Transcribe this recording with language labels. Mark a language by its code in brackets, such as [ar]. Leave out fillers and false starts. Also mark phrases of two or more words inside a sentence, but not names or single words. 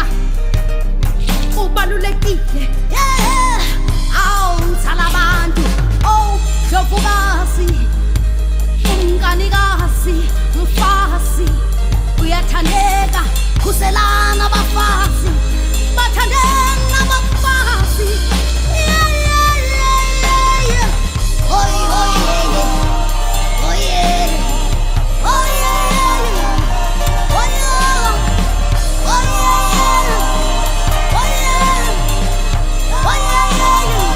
[zu] Ubalulekile, [en] yeah. [zu] Awu mthalabantu, oh Dlovukazi, umnganikazi, mfasi, uyathandeka, khuselana abafazi, bathandeni abafazi. [en] Yeah, yeah, yeah, yeah, yeah. Oh, oh, yeah, yeah. Oh, yeah. Oh, yeah, yeah. Oh, yeah. Oh, yeah. Oh, yeah. Oh, yeah, yeah, yeah.